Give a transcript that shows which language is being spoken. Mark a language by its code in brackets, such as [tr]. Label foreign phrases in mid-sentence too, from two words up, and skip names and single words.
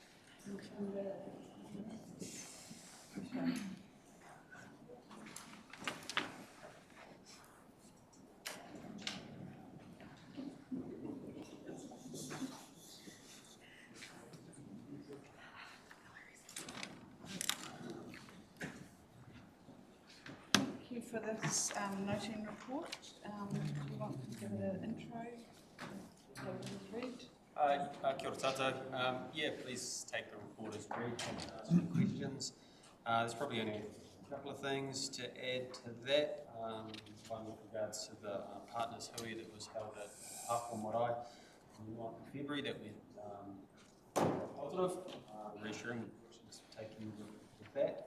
[en] Thank you for this noting report. Do you want to give it an intro? Read? [mi] Kia ora tātou. [en] Yeah, please take the report as read and ask any questions. There's probably only a couple of things to add to that. One with regards to the partners hui that was held at Hako Marae on the 9th of February that went positive, reassuring questions taken with that.